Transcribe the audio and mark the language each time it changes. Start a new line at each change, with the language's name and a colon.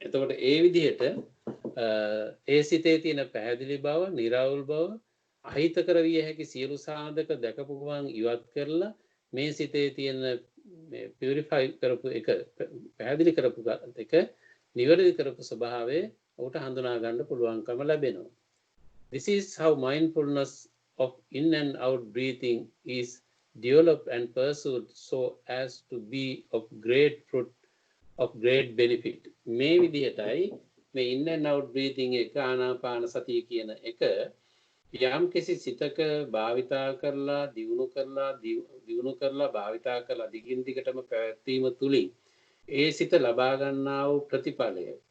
Sinhala: එතකොට ඒ විදිහට ඒ සිතේ තියෙන පැහැදිලි බව, නිර්වෘල් බව, අහිතකර විය හැකි සියලු සාධක දැකපු ගමන් ඉවත් කරලා මේ සිතේ තියෙන පියුරිෆයි කරපු එක පැහැදිලි කරපු එක නිවැරදි කරපු ස්වභාවය උට හඳුනා ගන්න පුළුවන්කම ලැබෙනවා.
English: This is how mindfulness of in and out breathing is developed and pursued so as to be of great fruit, of great benefit.
Sinhala: මේ විදිහටයි මේ
English: in and out breathing
Sinhala: එක ආනාපාන සතිය කියන එක යම් කිසි සිතක භාවිතා කරලා දියුණු කරලා භාවිතා කරලා දිගින් දිගටම පැවැත්වීම තුලින් ඒ සිත ලබා ගන්නා වූ ප්‍රතිඵලය